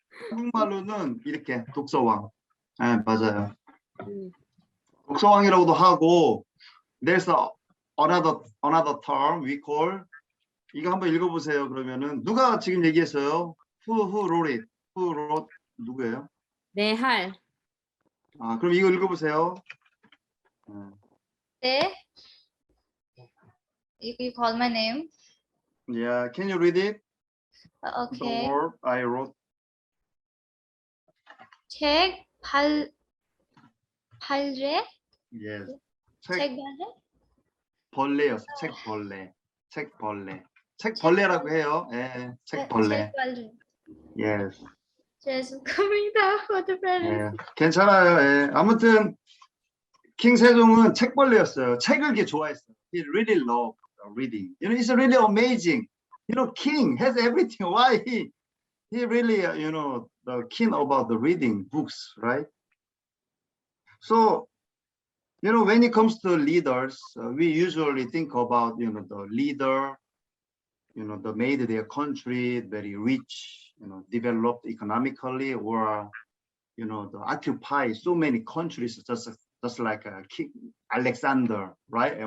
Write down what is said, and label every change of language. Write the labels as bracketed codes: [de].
[ko] 한국말로는 이렇게 독서왕. 예, 맞아요. 음. 독서왕이라고도 하고, [en] there's another term we call. [ko] 이거 한번 읽어보세요. 그러면은 누가 지금 얘기했어요? [en] Who wrote it? Who wrote? [ko] 누구예요? 내할. 아, 그럼 이거 읽어보세요. [en] They, you call my name. Yeah, can you read it? The Okay. word I wrote. [ko] 책 발제? [en] Yes. [ko] 책 책 발제? 벌레였어. 책 벌레. 책 벌레. 책 벌레라고 해요. 예, 책 벌레. 책 발제. [en] Yes. [ko] 죄송합니다. [en] for the [ko] 예, 괜찮아요. 예. 아무튼 킹 세종은 책벌레였어요. 책을 되게 좋아했어요. [en] He really loved reading. You know, it's really amazing. You know, king has everything. Why he really, you know, keen about the reading books, right? So, you know, when it comes to leaders, we usually think about, you know, the leader, you know, that made their country very rich, you know, developed economically, or, you know, the occupy so many countries, just like King Alexander, right?